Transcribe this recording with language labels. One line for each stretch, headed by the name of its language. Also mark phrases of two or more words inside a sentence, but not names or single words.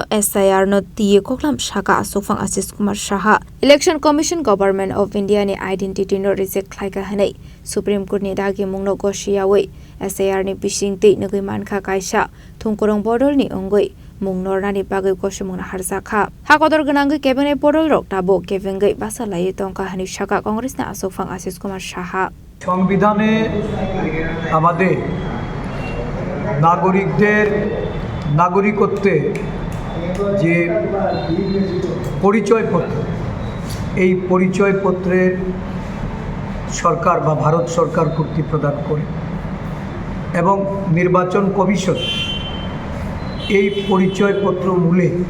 Kok Borok: SIR no tiye koklam shaka asufang Asis Kumar Shaha Election Commission Government of India ni identity no reject khlaika hanai Supreme Court ni dagi mung no goshiyawe SIR ni bishing te nagui mankha kaisa thungkorong bodol ni ongoi mung nornani bagai goshimung na harsakha hakodor gnangai cabinet bodol rok tabo kevengai basalai tongka hani shaka Congress na asufang Asis Kumar Shaha
Bangla: সংবিধানে আমাদের নাগরিকদের নাগরিকত্বে যে পরিচয়পত্র এই পরিচয়পত্রের সরকার বা ভারত সরকার কর্তৃক প্রদান করে এবং নির্বাচন কমিশন এই পরিচয়পত্র মূলে